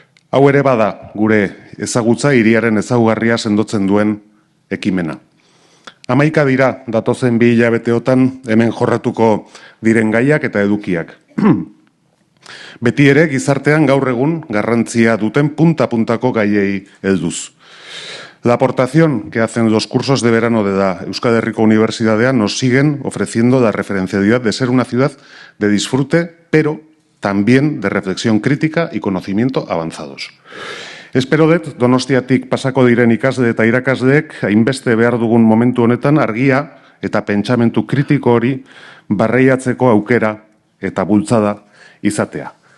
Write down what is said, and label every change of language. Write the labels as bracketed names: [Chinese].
[Basque] Hau ere bada gure ezagutza hiriaren ezaugarria sendotzen duen ekimena. 11 dira datozen 2 hilabeteotan hemen jorratuko diren gaiak eta edukiak. Beti ere gizartean gaur egun garrantzia duten punta-puntako gaiei helduz. [Spanish] La aportación que hacen los cursos de verano de la Euskal Herriko Unibertsitatea nos siguen ofreciendo la referencialidad de ser una ciudad de disfrute, pero también de reflexión crítica y conocimiento avanzados. [Basque] Espero dut Donostiatik pasako diren ikasle eta irakasleek hainbeste behar dugun momentu honetan argia eta pentsamentu kritiko hori barreiatzeko aukera eta bultzada izatea.